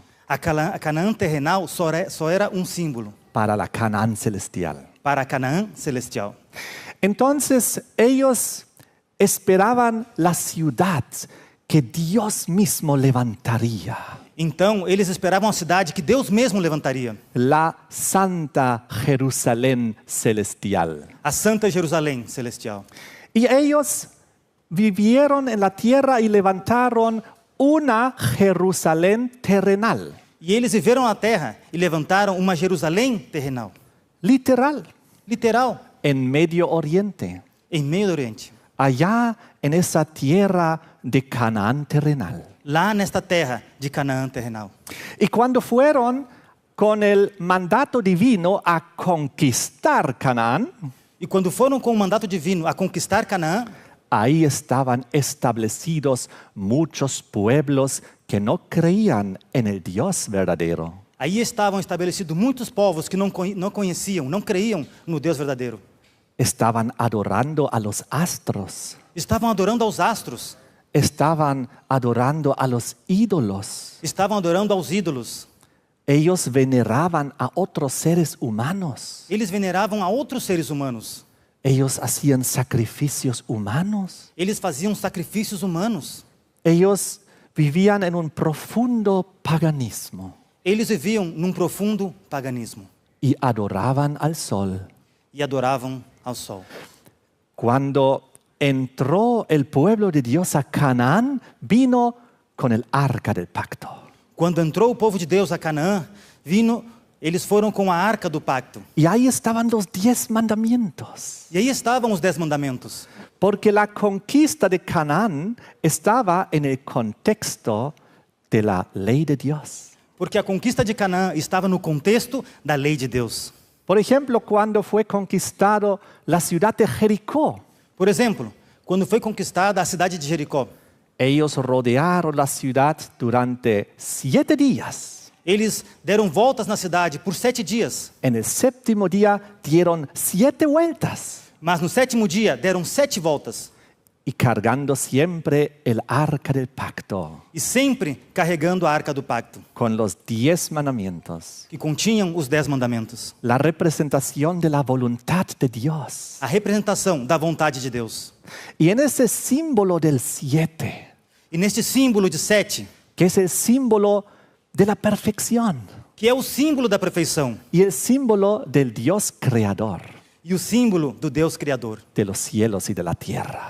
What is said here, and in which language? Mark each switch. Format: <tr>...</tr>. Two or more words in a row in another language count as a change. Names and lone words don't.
<pt>A Canaã terrenal só era símbolo</pt> <es>para la Canaán celestial.</es> <pt>para a Canaã celestial.</pt> <es>Entonces ellos esperaban la ciudad que Dios mismo levantaría,</es> <pt>Então, eles esperavam a cidade que Deus mesmo levantaria,</pt> <es>la Santa Jerusalén celestial.</es> <pt>a Santa Jerusalém celestial.</pt> <es>Y ellos vivieron en la tierra y levantaron una Jerusalén terrenal,</es> <pt>E eles viveram na terra e levantaram uma Jerusalém terrenal,</pt> <es>literal,</es> <pt>literal,</pt> <es>en Medio Oriente,</es> <pt>em meio do Oriente.</pt> <es>allá en esa tierra de Canaán terrenal.</es> <pt>Lá nesta terra de Canaã terrenal.</pt> <es>Y cuando fueron con el mandato divino a conquistar Canaán,</es> <pt>E quando foram com o mandato divino a conquistar Canaã,</pt> <es>ahí estaban establecidos muchos pueblos que no creían en el Dios verdadero.</es> <pt>aí estavam estabelecidos muitos povos que não conheciam, não creiam no Deus verdadeiro.</pt> <es>Estaban adorando a los astros,</es> <pt>Estavam adorando aos astros,</pt> <es>estaban adorando a los ídolos.</es> <pt>estavam adorando aos ídolos.</pt> <es>Ellos veneraban a otros seres humanos.</es> <pt>Eles veneravam a outros seres humanos.</pt> <es>Ellos hacían sacrificios humanos.</es> <pt>Eles faziam sacrifícios humanos.</pt> <es>Ellos vivían en un profundo paganismo</es> <pt>Eles viviam num profundo paganismo</pt> <es>y adoraban al sol.</es> <pt>e adoravam ao sol.</pt> <es>Cuando entró el pueblo de Dios a Canaán, vino con el arca del pacto.</es> <pt>Quando entrou o povo de Deus a Canaã, eles foram com a arca do pacto.</pt> <es>Y ahí estaban los 10 mandamientos.</es> <pt>E aí estavam os 10 mandamentos.</pt> <es>Porque la conquista de Canaán estaba en el contexto de la ley de Dios.</es> <pt>Porque a conquista de Canaã estava no contexto da lei de Deus.</pt> <es>Por ejemplo, cuando fue conquistado la ciudad de Jericó,</es> <pt>Por exemplo, quando foi conquistada a cidade de Jericó,</pt> <es>ellos rodearon la ciudad durante 7 días.</es> <pt>eles deram voltas na cidade por 7 dias.</pt> <es>En el séptimo día dieron 7 vueltas</es> <pt>Mas no 7º dia deram 7 voltas.</pt> <es>y cargando siempre el arca del pacto</es> <pt>E sempre carregando a arca do pacto,</pt> <es>con los 10 mandamientos.</es> <pt>que continham os 10 mandamentos.</pt> <es>La representación de la voluntad de Dios.</es> <pt>A representação da vontade de Deus.</pt> <es>Y en ese símbolo del 7,</es> <pt>E neste símbolo de 7,</pt> <es>que es el símbolo de la perfección</es> <pt>que é o símbolo da perfeição</pt> <es>y el símbolo del Dios creador</es> <pt>e o símbolo do Deus Criador,</pt> <es>de los cielos y de la tierra.</es>